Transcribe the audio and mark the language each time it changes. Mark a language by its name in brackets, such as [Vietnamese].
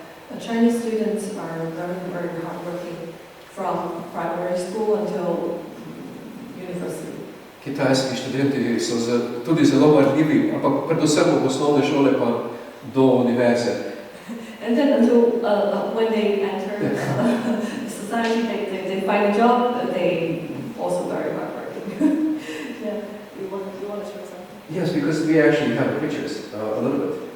[English] And Chinese students are very hardworking from primary school until university. [Slovenian] Kitajski študenti so z tudi zelo marljivi, ampak predvsem od osnovne šole pa do univerze. [English] And then until when they enter society, they find a job, they also very hardworking. Yeah, you want to share something? Yes, because we actually have pictures, a little bit.